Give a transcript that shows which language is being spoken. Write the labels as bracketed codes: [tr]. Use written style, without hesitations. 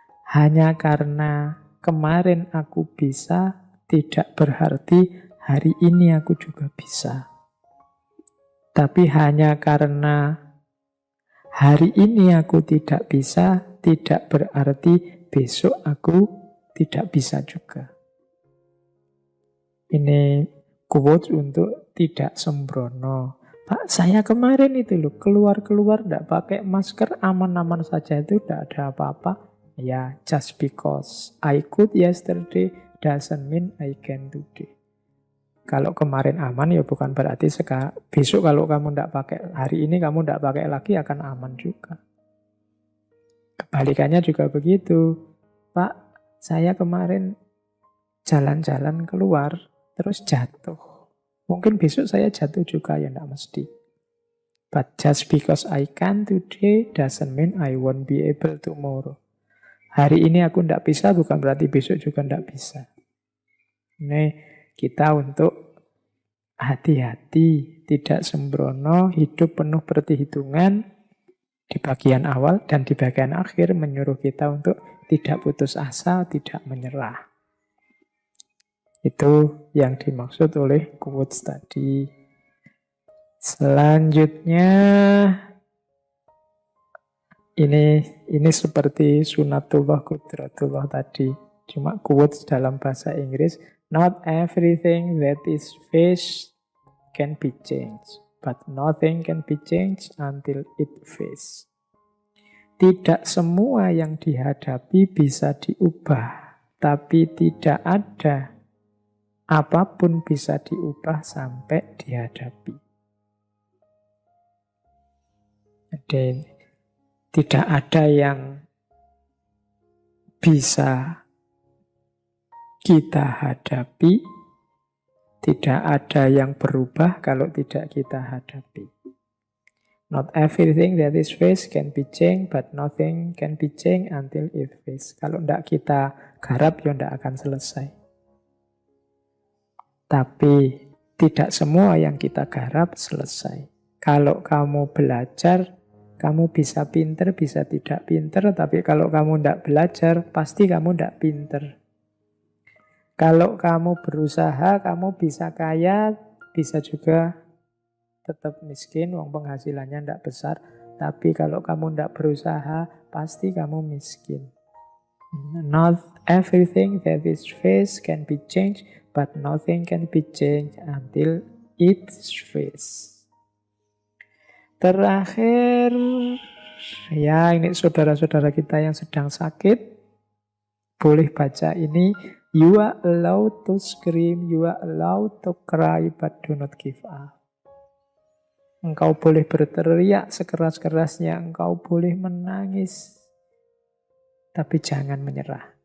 [id] Hanya karena kemarin aku bisa, tidak berarti hari ini aku juga bisa. Tapi hanya karena hari ini aku tidak bisa, tidak berarti besok aku tidak bisa juga. Ini quotes untuk tidak sembrono. Pak, saya kemarin itu loh, keluar-keluar tidak pakai masker, aman-aman saja itu tidak ada apa-apa. [en] Ya, just because I could yesterday doesn't mean I can today. [id] Kalau kemarin aman ya bukan berarti besok kalau kamu tidak pakai, hari ini kamu tidak pakai lagi akan aman juga. Kebalikannya juga begitu. Pak, saya kemarin jalan-jalan keluar terus jatuh. Mungkin besok saya jatuh juga, ya tidak mesti. [en] But just because I can today doesn't mean I won't be able tomorrow. [id] Hari ini aku tidak bisa bukan berarti besok juga tidak bisa. Ini kita untuk hati-hati, tidak sembrono, hidup penuh perhitungan di bagian awal dan di bagian akhir menyuruh kita untuk tidak putus asa, tidak menyerah. Itu yang dimaksud oleh quotes tadi. Selanjutnya ini seperti sunatullah qudratullah tadi. Cuma quotes dalam bahasa Inggris. [en] Not everything that is faced can be changed, but nothing can be changed until it faced. [id] Tidak semua yang dihadapi bisa diubah, tapi tidak ada apapun bisa diubah sampai dihadapi. Jadi tidak ada yang bisa kita hadapi, tidak ada yang berubah kalau tidak kita hadapi. [en] Not everything that is faced can be changed, but nothing can be changed until it faced. [id] Kalau tidak kita garap, ya tidak akan selesai. Tapi tidak semua yang kita garap selesai. Kalau kamu belajar, kamu bisa pinter, bisa tidak pinter, tapi kalau kamu tidak belajar, pasti kamu tidak pinter. Kalau kamu berusaha, kamu bisa kaya, bisa juga tetap miskin, wong penghasilannya tidak besar. Tapi kalau kamu tidak berusaha, pasti kamu miskin. [en] Not everything that is faced can be changed, but nothing can be changed until it's faced. [id] Terakhir, ya ini saudara-saudara kita yang sedang sakit, boleh baca ini. [en] You are allowed to scream, you are allowed to cry, but do not give up. [id] Engkau boleh berteriak sekeras-kerasnya, engkau boleh menangis, tapi jangan menyerah.